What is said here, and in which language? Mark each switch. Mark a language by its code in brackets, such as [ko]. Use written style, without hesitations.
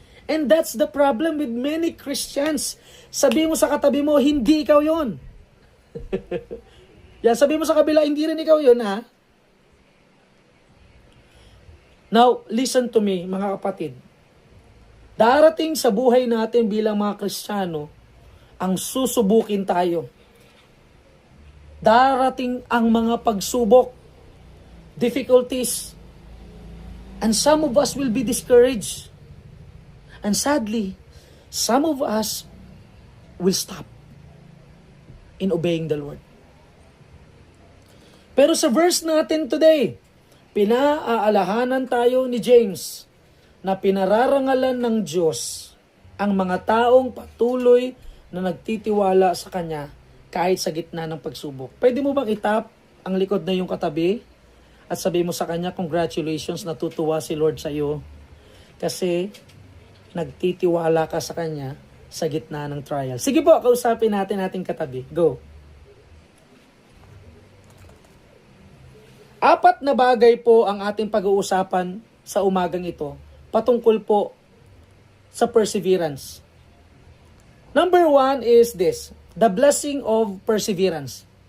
[en] And that's the problem with many Christians. [tl] Sabi mo sa katabi mo, hindi ikaw yon. Yan, sabi mo sa kabila, hindi rin ikaw yon, ha? [en] Now, listen to me, [tl] mga kapatid. Darating sa buhay natin bilang mga Kristiyano, ang susubukin tayo. Darating ang mga pagsubok, [en] difficulties, and some of us will be discouraged. And sadly, some of us will stop in obeying the Lord. [tl] Pero sa verse natin today, pinaaalahanan tayo ni James na pinararangalan ng Diyos ang mga taong patuloy na nagtitiwala sa Kanya kahit sa gitna ng pagsubok. Pwede mo bang itap ang likod na yung katabi at sabi mo sa kanya, congratulations, natutuwa si Lord sa iyo kasi nagtitiwala ka sa Kanya sa gitna ng trial. Sige po, kausapin natin ating katabi. Go. 4 na bagay po ang ating pag-uusapan sa umagang ito patungkol po sa perseverance. [en] Number 1 is this, the blessing of perseverance.